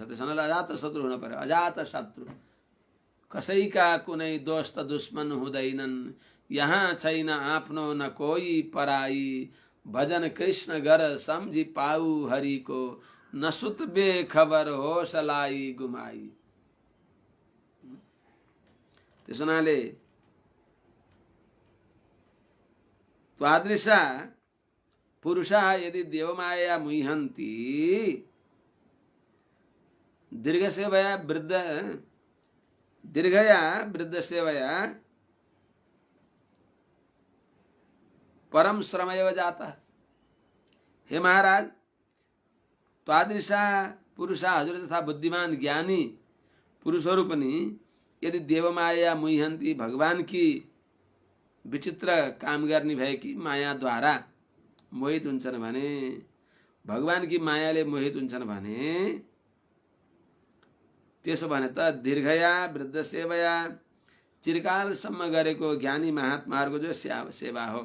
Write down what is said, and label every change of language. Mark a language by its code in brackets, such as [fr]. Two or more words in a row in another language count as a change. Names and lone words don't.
[ne] त्यस हुनाले अजात शत्रु हुन पर्यो। अजात शत्रु, कसैका कुनै दोस्त दुश्मन हुँदैनन्, यहाँ छैन आफ्नो न कोही पराई, भजन कृष्ण गर सम्झी पाऊ हरिको, न सुत बेखबर होस लाई गुमाई। [sa] त्यस हुनाले त्वादृशा पुरुषा यदि देवमाया मुह्यन्ति दीर्घया वृद्ध सेवया परम श्रमैव जाता। [ne] हे महाराज, [sa] त्वादृशा पुरुषा, [ne] हजुर तथा बुद्धिमान ज्ञानी पुरुषहरू पनि [sa] यदि देवमाया मुह्यन्ती [ne] भगवान की विचित्र काम गर्ने भएकी मायाद्वारा मोहित हुन्छन् भने, भगवान की मायाले मोहित हुन्छन् भने त्यसो भने त [sa] दीर्घया वृद्ध सेवया [ne] चिरकालसम्म गरेको ज्ञानी महात्माहरूको जो सेवा हो।